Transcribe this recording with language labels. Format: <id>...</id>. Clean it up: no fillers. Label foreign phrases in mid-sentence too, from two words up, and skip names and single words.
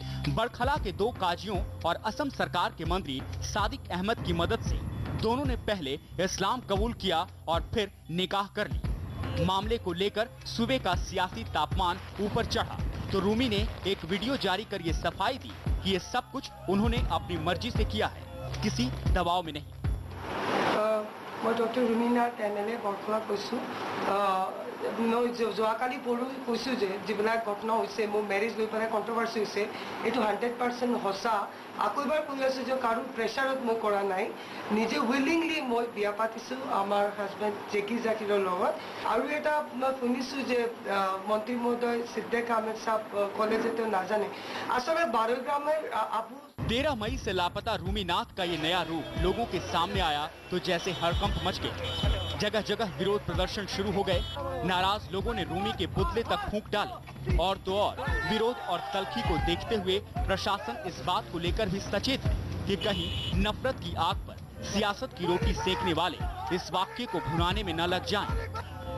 <hi>बड़खला के 2 काजियों और असम सरकार के मंत्री सादिक अहमद की मदद से दोनों ने पहले इस्लाम कबूल किया और फिर निकाह कर ली। मामले को लेकर सूबे का सियासी तापमान ऊपर चढ़ा तो रूमी ने एक वीडियो जारी कर ये सफाई दी कि ये सब कुछ उन्होंने अपनी मर्जी से किया है, किसी दबाव में नहीं। मैं डॉक्टर</hi> <as>रूमी नाथ MLA बड़खला কৈছো যোৱাকালি পৰহি কৈছো যে যিবিলাক ঘটনা হৈছে মোৰ মেৰেজ লৈ পেলাই কন্ট্ৰভাৰ্সি হৈছে এইটো 100% সঁচা। আকৌ এবাৰ কৈ আছো যে কাৰো প্ৰেছাৰত মই কৰা নাই, নিজে উইলিংলি মই বিয়া পাতিছো আমাৰ হাজবেণ্ড জেকি জাকিৰৰ লগত। আৰু এটা মই শুনিছো যে মন্ত্ৰী মহোদয় সিদ্দিক আহমেদ সাহেব কলে যে তেওঁ নাজানে আসলে 12 গ্রামের আপু</as> <hi>13 मई से लापता रूमी नाथ का ये नया रूप लोगों के सामने आया तो जैसे हड़कंप मच गए। जगह जगह विरोध प्रदर्शन शुरू हो गए। नाराज लोगों ने रूमी के पुतले तक फूंक डाले। और तो और विरोध और तल्खी को देखते हुए प्रशासन इस बात को लेकर भी सचेत है कि कहीं नफरत की आग पर सियासत की रोटी सेकने वाले इस वाक्य को भुनाने में न लग जाएं।</hi>